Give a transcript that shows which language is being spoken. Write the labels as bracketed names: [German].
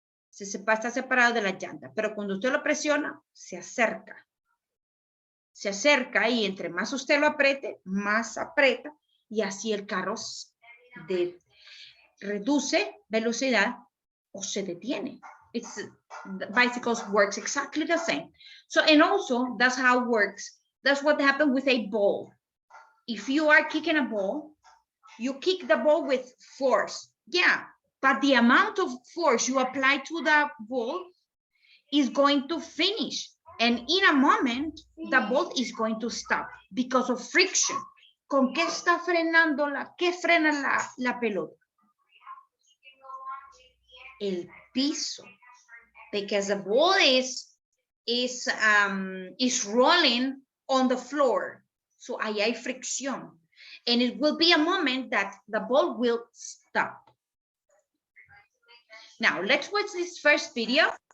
[Spanish] Está separado de la llanta, pero cuando usted lo presiona, se acerca. Se acerca y entre más usted lo apriete, más aprieta y así el carro reduce velocidad o se detiene. [English] The bicycles works exactly the same. So, and also that's how it works. That's what happened with a ball. If you are kicking a ball, you kick the ball with force. Yeah, but the amount of force you apply to the ball is going to finish. And in a moment, the ball is going to stop because of friction. [Spanish] ¿Con qué está frenando qué frena la pelota? El piso. [English] Because the ball is rolling on the floor. So [Spanish] ahí hay fricción. [English] And it will be a moment that the ball will stop. Now, let's watch this first video.